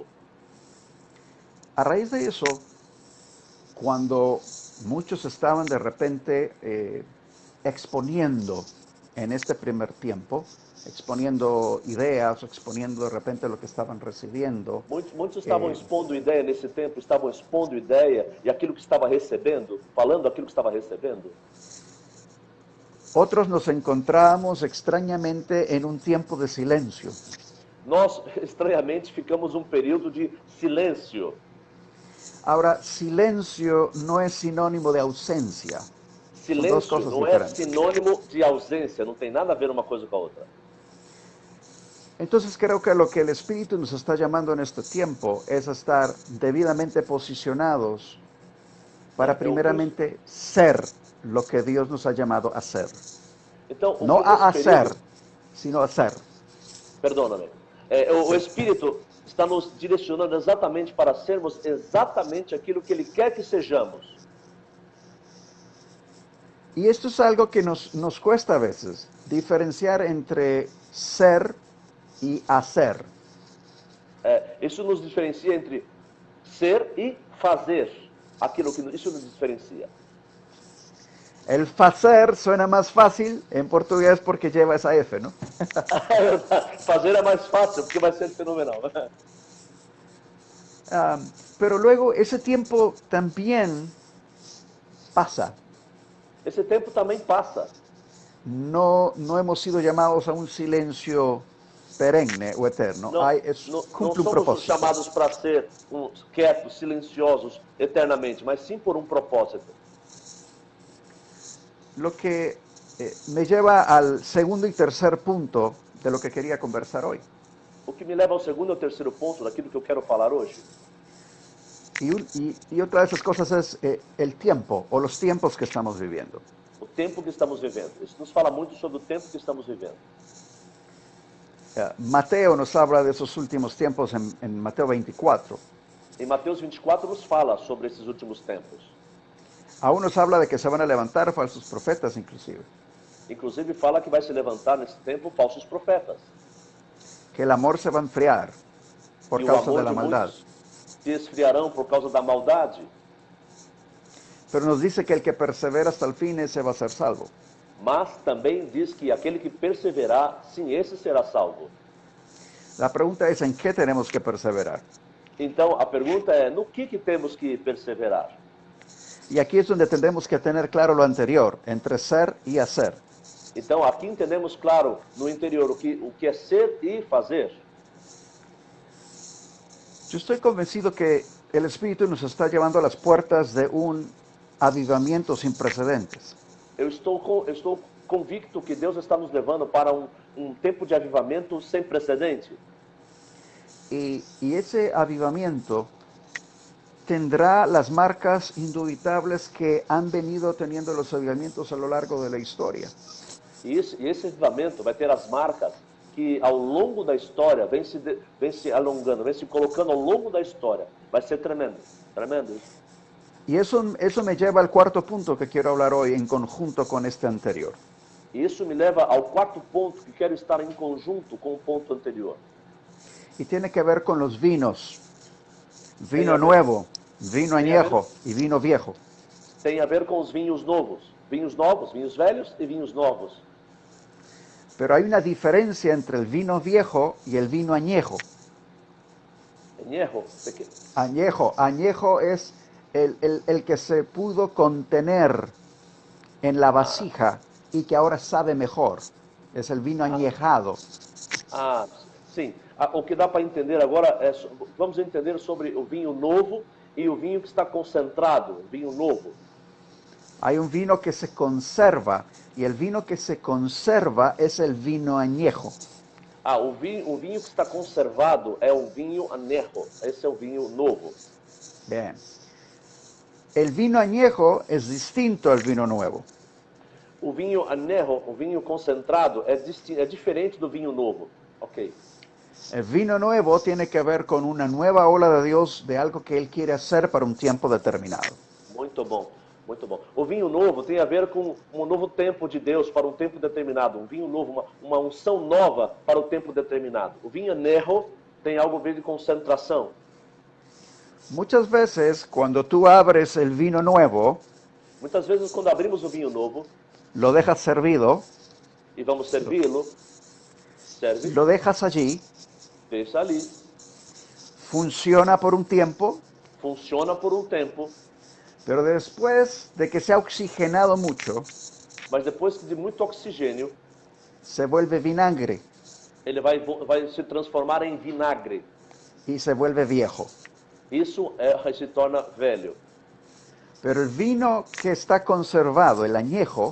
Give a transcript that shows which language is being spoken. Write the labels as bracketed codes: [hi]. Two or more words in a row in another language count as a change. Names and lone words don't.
[es] A raíz de eso, cuando muchos estaban de repente exponiendo en este primer tiempo, exponiendo ideas, exponiendo de repente lo que estaban recibiendo. [pt] Muitos estavam expondo ideia nesse tempo, estavam expondo ideia e aquilo que estava recebendo, falando aquilo que estava recebendo. [es] Otros nos encontrábamos extrañamente en un tiempo de silencio. [pt] Nós, estranhamente, ficamos um período de silêncio. [es] Ahora, silencio no es sinónimo de ausencia. Son dos [pt] Silêncio [es] cosas [pt] não é [es] diferentes. [pt] sinônimo de ausência, não tem nada a ver uma coisa com a outra. [es] Entonces creo que lo que el Espíritu nos está llamando en este tiempo es a estar debidamente posicionados para primeramente ser lo que Dios nos ha llamado a ser. [pt] Então, [es] No a hacer, sino a ser. Perdóname. [pt] O Espírito está nos direcionando exatamente para sermos exatamente aquilo que Ele quer que sejamos. [es] Y esto es algo que nos cuesta a veces, diferenciar entre ser y hacer. [pt] Isso nos diferencia entre ser e fazer. Aquilo que isso nos diferencia. [es] El fazer suena más fácil en portugués porque lleva esa F, ¿no? [pt] É verdade. Fazer é mais fácil, porque vai ser fenomenal. [es] Pero luego ese tiempo también pasa. [pt] Esse tempo também passa. [es] No hemos sido llamados a un silencio perenne o eterno. [pt] Não, não [es] Cumple un [pt] somos [es] propósito. [pt] chamados para ser quietos, silenciosos eternamente, mas sim por um propósito. [es] Lo que me lleva al segundo y tercer punto de lo que quería conversar hoy. [pt] O que me leva ao segundo e ao terceiro ponto daquilo que eu quero falar hoje. [es] Y otra de esas cosas es el tiempo o los tiempos que estamos viviendo. [pt] O tempo que estamos vivendo. Isso nos fala muito sobre o tempo que estamos vivendo. [es] Mateo nos habla de esos últimos tiempos en Mateo 24. [pt] Em Mateus 24 nos fala sobre esses últimos tempos. [es] Aún nos habla de que se van a levantar falsos profetas inclusive. [pt] Inclusive fala que vai se levantar nesse tempo falsos profetas. [es] Que el amor se va a enfriar por [pt] E o [es] causa [pt] amor [es] de la [pt] de [es] maldad. [pt] muitos se esfriarão por causa da maldade. [es] Pero nos dice que el que persevera hasta el fin, ese va a ser salvo. [pt] Mas também diz que aquele que perseverar, sim, esse será salvo. [es] La pregunta es, ¿en qué tenemos que perseverar? [pt] Então, a pergunta é, no que temos que perseverar? [es] Y aquí es donde tendremos que tener claro lo anterior, entre ser y hacer. [pt] Então, aqui entendemos claro, no interior, o que é ser e fazer. [es] Yo estoy convencido que el Espíritu nos está llevando a las puertas de un avivamiento sin precedentes. [pt] Eu estou convicto que Deus está nos levando para um tempo de avivamento sem precedente. [es] Y ese avivamiento tendrá las marcas indubitables que han venido teniendo los avivamientos a lo largo de la historia. [pt] E esse avivamento vai ter as marcas que ao longo da história vem se alongando, vem se colocando ao longo da história. Vai ser tremendo, tremendo isso. [es] Y eso me lleva al cuarto punto que quiero hablar hoy en conjunto con este anterior. [pt] E isso me leva ao quarto ponto que quero estar em conjunto com o ponto anterior. [es] Y tiene que ver con los vinos. Vino nuevo, vino añejo y vino viejo. Tem a ver com os vinhos novos, vinhos velhos e vinhos novos. Pero hay una diferencia entre el vino viejo y el vino añejo. Añejo, ¿de qué? Añejo es el que se pudo contener en la vasija y que ahora sabe mejor. Es el vino añejado. [pt] Sim. O que dá para entender agora é, vamos entender sobre o vinho novo e o vinho que está concentrado, o vinho novo. [es] Hay un vino que se conserva y el vino que se conserva es el vino añejo. [pt] O vinho que está conservado é o vinho anejo. Esse é o vinho novo. [es] Bien. El vino añejo es distinto al vino nuevo. [pt] O vinho anejo, o vinho concentrado, é diferente do vinho novo. Ok. [es] El vino nuevo tiene que ver con una nueva ola de Dios, de algo que Él quiere hacer para un tiempo determinado. [pt] Muito bom, muito bom. O vinho novo tem a ver com um novo tempo de Deus para um tempo determinado. Um vinho novo, uma unção nova para o tempo determinado. O vinho anejo tem algo a ver de concentração. [es] Muchas veces, cuando tú abres el vino nuevo, [pt] Muitas vezes, quando abrimos o vinho novo [es] lo dejas servido, [pt] e vamos servi-lo, serve, [es] lo dejas allí, [pt] deixa ali, [es] funciona por un tiempo, [pt] funciona por um tempo, [es] pero después de que se ha oxigenado mucho, [pt] mas depois de muito oxigênio, [es] se vuelve vinagre [pt] ele vai se transformar em vinagre. [es] y se vuelve viejo. [pt] Isso se torna velho. [es] Pero el vino que está conservado, el añejo,